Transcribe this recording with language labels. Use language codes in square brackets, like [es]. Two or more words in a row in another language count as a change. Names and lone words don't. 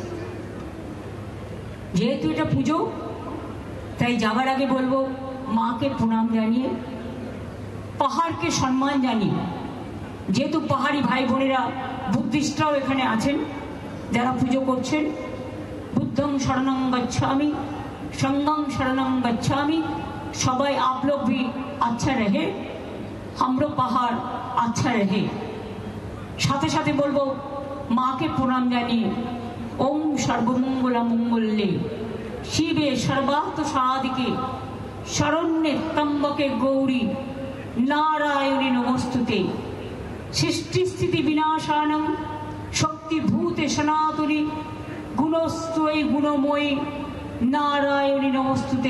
[bn] যেহেতু এটা পুজো, তাই যাবার আগে বলবো, মাকে প্রণাম জানিয়ে, পাহাড়কে সম্মান জানিয়ে, যেহেতু পাহাড়ি ভাই বোনেরা, বুদ্ধিস্টরাও এখানে আছেন যারা পুজো করছেন, [sa] बुद्धं शरणं गच्छामि, संघं शरणं गच्छामि। [hi] सबाई आप लोग भी अच्छा रहे, हमरो पहाड़ अच्छा रहे। [bn] সাথে সাথে বলবো, মাকে প্রণাম জানিয়ে, [sa] ओम सर्वमंगल मंगल्ये शिवे सर्वार्थ साधिके शरण्ये त्र्यंबके गौरी नारायणी नमोस्तुते। सृष्टि स्थिति विनाशानं शक्तिभूते सनातनी गुणस्त्वयि गुणमयी नारायणी नमोस्तुते।